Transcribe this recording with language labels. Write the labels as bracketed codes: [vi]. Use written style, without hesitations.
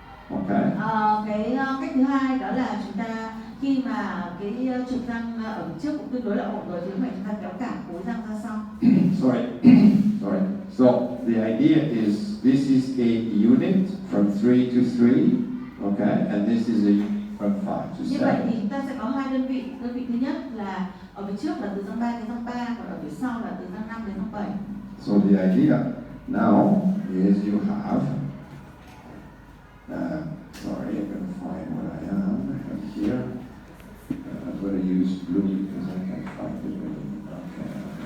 [en] Okay? [vi] Cái cách thứ hai đó là chúng ta khi mà cái trục răng ở phía trước cũng tương đối là ổn rồi, thì chúng ta kéo cả khối răng ra sau. [en] Sorry. So the idea is this is a unit from 3 to 3, okay, and this is a unit from 5 to [vi] Như vậy [en] 7. [vi] thì chúng ta sẽ có hai đơn vị. Đơn vị thứ nhất là ở phía trước là từ răng 3 đến răng 3, còn ở phía sau là từ răng 5 đến răng 7. [en] So the idea now is you have, sorry, I'm going to find what I have here. I'm going to use blue because I can't find it.